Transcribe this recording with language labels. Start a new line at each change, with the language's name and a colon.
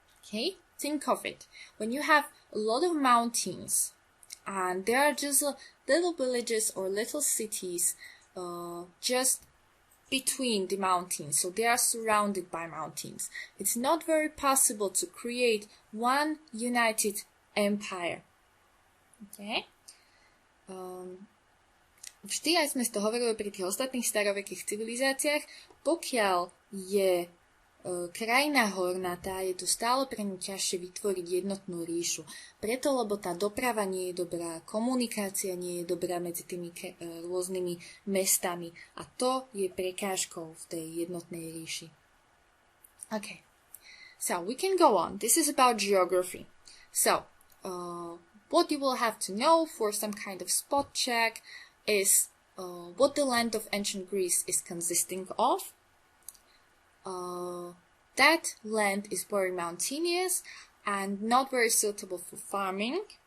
English: Okay, think of it. When you have a lot of mountains and there are just little villages or little cities just between the mountains, so they are surrounded by mountains, it's not very possible to create one united empire. Okay?
Slovak: Vždy, aj sme to hovorili pri tých ostatných starovekých civilizáciách, pokiaľ je krajina hornatá, je to stále pre ňu ťažšie vytvoriť jednotnú ríšu. Preto, lebo tá doprava nie je dobrá, komunikácia nie je dobrá medzi tými rôznymi mestami a to je prekážkou v tej jednotnej ríši.
English: Okay, so we can go on. This is about geography. So, what you will have to know for some kind of spot check is what the land of ancient Greece is consisting of. That land is very mountainous and not very suitable for farming.